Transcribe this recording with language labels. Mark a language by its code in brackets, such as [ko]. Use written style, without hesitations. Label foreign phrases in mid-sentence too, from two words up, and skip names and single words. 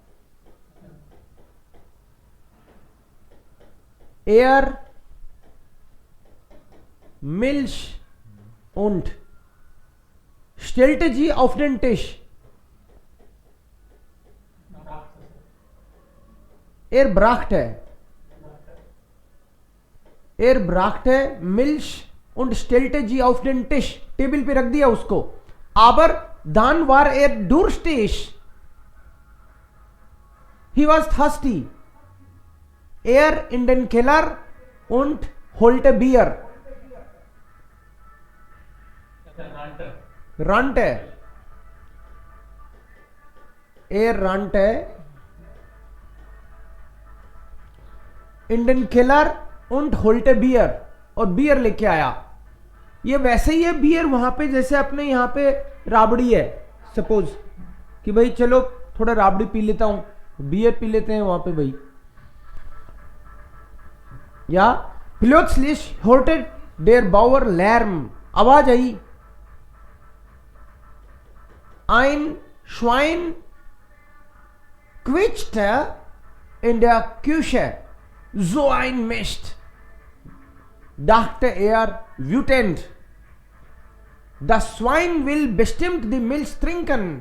[de] Er Milch und stellte sie auf den Tisch. Er brachte Milch und stellte sie auf den Tisch. [hi] टेबल पे रख दिया उसको. [de] Aber dann war er durstig. [en] He was thirsty. [de] Er in den Keller und holte Bier. Rannte. Er rannte in den Keller und holte Bier. [hi] और बियर लेके आया. ये वैसे ही है बियर वहां पे जैसे अपने यहां पे राबड़ी है. सपोज कि भाई चलो थोड़ा राबड़ी पी लेता हूं, बियर पी लेते हैं वहां पे भाई. [de] या plötzlich hörte der Bauer Lärm. [hi] आवाज आई. [de] Ein Schwein quietschte in der Küche. So ein Mist, dachte er wütend. Das Schwein will bestimmt die Milch trinken.